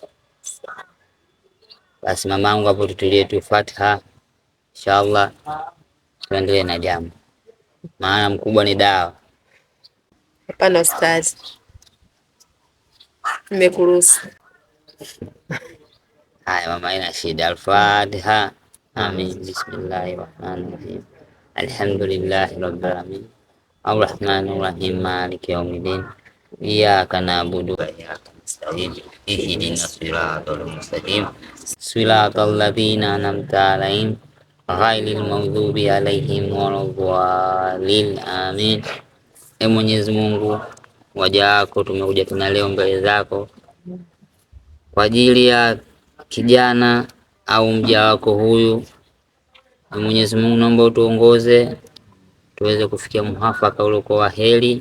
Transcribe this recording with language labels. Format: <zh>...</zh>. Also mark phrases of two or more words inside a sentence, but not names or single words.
<sw>Basi mamangu hapo tutulie tu Fatiha. Inshallah tuendelee na jambo. Maana mkubwa ni dawa. Hapana ustazi. Nimekuruhusu. Haya mama, ina shida.</sw> <ar>الفاتحة. آمين. بسم الله الرحمن الرحيم. الحمد لله رب العالمين. الرحمن الرحيم. مالك يوم الدين. إياك نعبد وإياك نستعين. اهدنا الصراط المستقيم. صراط الذين أنعمت عليهم غير المغضوب عليهم ولا الضالين. Amin.</ar> <sw>Mwenyezi Mungu, waja wako tumekuja tena leo mbele zako kwa ajili ya kijana au mja wako huyu. Mwenyezi Mungu, naomba utuongoze tuweze kufikia muafaka uliokuwa wa heri.</sw>